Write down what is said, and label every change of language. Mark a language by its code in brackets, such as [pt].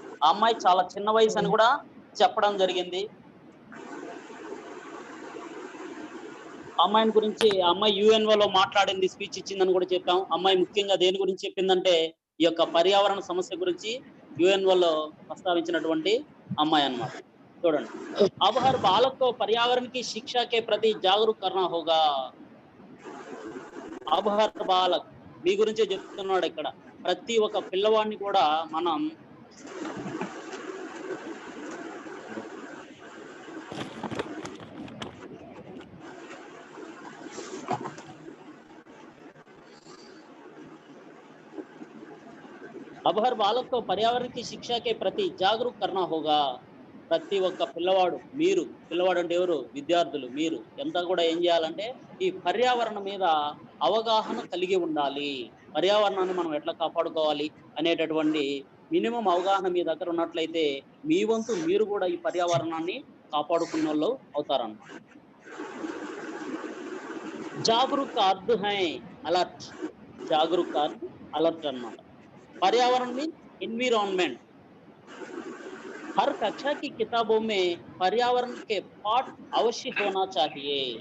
[te] అమ్మాయి చాలా చిన్న వయసు అని కూడా చెప్పడం జరిగింది. అమ్మాయిని గురించి అమ్మాయి యుఎన్ఓలో మాట్లాడింది, స్పీచ్ ఇచ్చిందని కూడా చెప్పాం. అమ్మాయి ముఖ్యంగా దేని గురించి చెప్పిందంటే ఈ యొక్క పర్యావరణ సమస్య గురించి యుఎన్ఓలో ప్రస్తావించినటువంటి అమ్మాయి అన్నమాట. [hi] చూడండి, अब हर बालक को पर्यावरण की शिक्षा के प्रति जागरूक करना होगा. अब हर बालक [te] మీ గురించే చెప్తున్నాడు ఇక్కడ. ప్రతి ఒక్క పిల్లవాడిని కూడా మనం [hi] अब हर बालक को पर्यावरण की शिक्षा के प्रति जागरूक करना होगा. [te] ప్రతి ఒక్క పిల్లవాడు, మీరు పిల్లవాడు అంటే ఎవరు? విద్యార్థులు. మీరు ఎంత కూడా ఏం చేయాలంటే ఈ పర్యావరణం మీద అవగాహన కలిగి ఉండాలి. పర్యావరణాన్ని మనం ఎట్లా కాపాడుకోవాలి అనేటటువంటి మినిమం అవగాహన మీ దగ్గర ఉన్నట్లయితే మీ వంతు మీరు కూడా ఈ పర్యావరణాన్ని కాపాడుకున్న వాళ్ళు అవుతారన్నమాట. [hi] జాగరూక్ का अर्थ है अलर्ट. जागरूक का अर्थ अलर्ट అన్నమాట. पर्यावरण में एनवायरनमेंट. हर कक्षा की किताबों में पर्यावरण के पाठ अवश्य होना चाहिए.